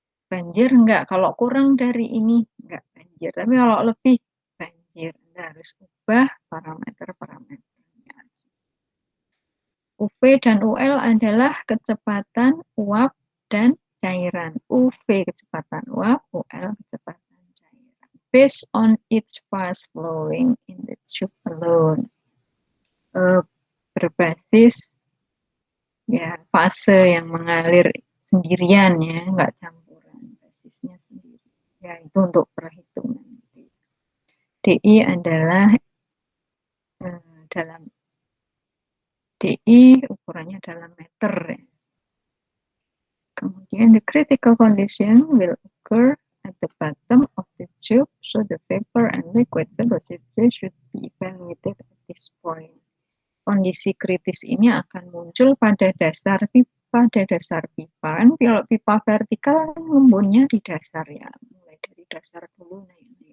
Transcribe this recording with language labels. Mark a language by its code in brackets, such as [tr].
[id] Banjir enggak, kalau kurang dari ini enggak banjir, tapi kalau lebih banjir. Anda harus ubah parameter-parameternya. UV dan UL adalah kecepatan uap dan cairan. UV kecepatan uap, UL kecepatan cairan. [en] Based on each fast flowing in the tube alone. [id] Berbasis ya fase yang mengalir sendirian ya, nggak campuran, basisnya sendiri. Ya itu untuk perhitungan. DI adalah dalam DI ukurannya dalam meter. Ya. [en] Kemudian the critical condition will occur at the bottom of the tube, so the vapor and liquid velocity should be evaluated at this point. [id] Kondisi kritis ini akan muncul pada dasar pipa, Kalau pipa vertikal ngembunnya di dasar ya, mulai dari dasar dulu naik.